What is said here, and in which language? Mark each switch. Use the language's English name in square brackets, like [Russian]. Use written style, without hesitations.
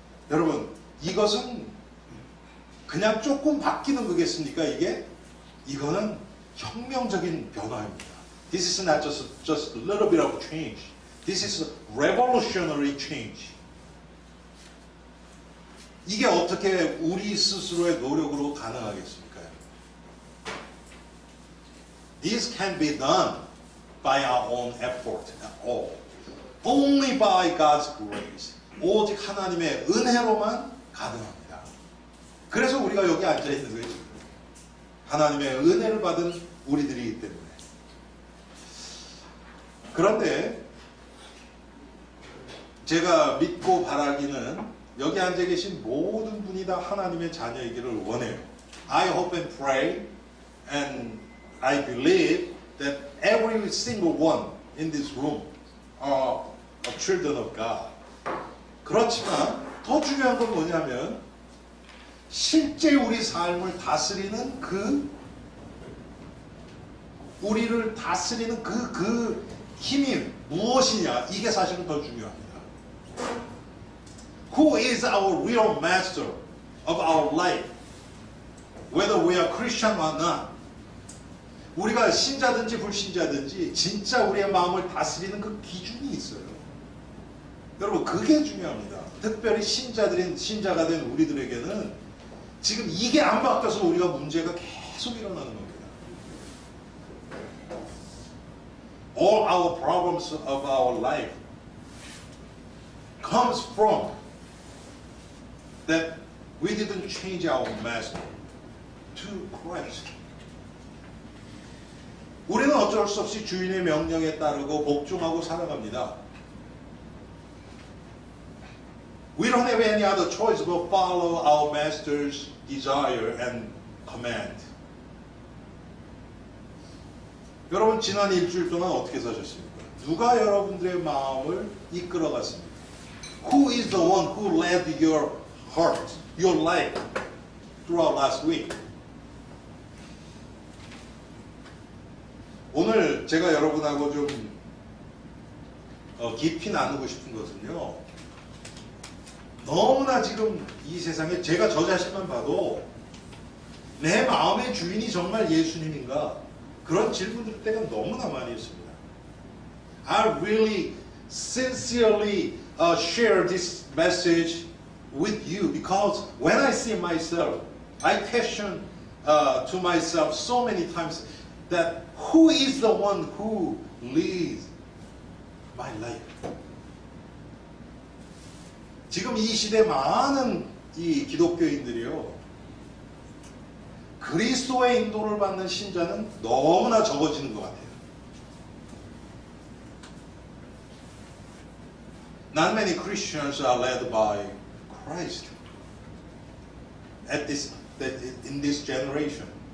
[Korean] 여러분, 이것은 그냥 조금 바뀌는 거겠습니까? 이거는 혁명적인 변화입니다. [English] This is not just a little bit of change. This is a revolutionary change. [Korean] 이게 어떻게 우리 스스로의 노력으로 가능하겠습니까? [English] This can be done by our own effort at all. Only by God's grace. [Korean] 오직 하나님의 은혜로만 가능합니다. 그래서 우리가 여기 앉아 있는 거예요. 하나님의 은혜를 받은 우리들이기 때문에. 그런데 제가 믿고 바라기는 여기 앉아 계신 모든 분이 다 하나님의 자녀이기를 원해요. [English] I hope and pray and I believe that every single one in this room are children of God. [Korean] 그렇지만 더 중요한 건 뭐냐면 실제 우리 삶을 다스리는 우리를 다스리는 그 힘이 무엇이냐, 이게 사실은 더 중요합니다. [English] Who is our real master of our life? Whether we are Christian or not. [Korean] 우리가 신자든지 불신자든지 진짜 우리의 마음을 다스리는 그 기준이 있어요. 여러분, 그게 중요합니다. 특별히 신자가 된 우리들에게는 지금 이게 안 바뀌어서 우리가 문제가 계속 일어나는 겁니다. [English] All our problems of our life comes from that we didn't change our master to Christ. [Korean] 우리는 어쩔 수 없이 주인의 명령에 따르고 복종하고 살아갑니다. [English] We don't have any other choice but follow our master's desire and command. [Korean] 여러분, 지난 일주일 동안 어떻게 사셨습니까? 누가 여러분들의 마음을 이끌어갔습니까? [English] Who is the one who led your heart, your life throughout last week? [Korean] 오늘 제가 여러분하고 좀 깊이 나누고 싶은 것은요, 너무나 지금 이 세상에 제가 저 자신만 봐도 내 마음의 주인이 정말 예수님인가? 그런 질문 들 때가 너무나 많이 있습니다. [English] I really sincerely share this message with you because when I see myself, I question to myself so many times that who is the one who leads my life? [Korean] 지금 이 시대 많은 이 기독교인들이요, 그리스도의 인도를 받는 신자는 너무나 적어지는 것 같아요. [English] Not many Christians are led by Christ in this generation.